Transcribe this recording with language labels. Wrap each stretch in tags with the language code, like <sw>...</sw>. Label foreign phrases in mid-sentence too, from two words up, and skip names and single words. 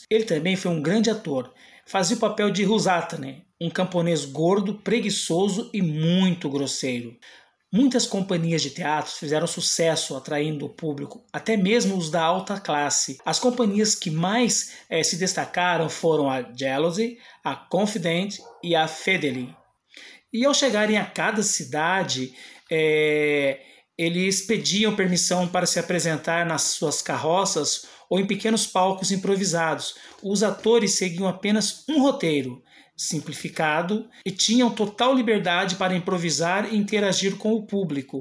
<pt>Ele também foi um grande ator. Fazia o papel de Rusatane, um camponês gordo, preguiçoso e muito grosseiro. Muitas companhias de teatro fizeram sucesso atraindo o público, até mesmo os da alta classe. As companhias que mais se destacaram foram a Gelosi, a Confident e a Fedeli. E ao chegarem a cada cidade, eles pediam permissão para se apresentar nas suas carroças ou em pequenos palcos improvisados. Os atores seguiam apenas um roteiro simplificado e tinham total liberdade para improvisar e interagir com o público.</pt>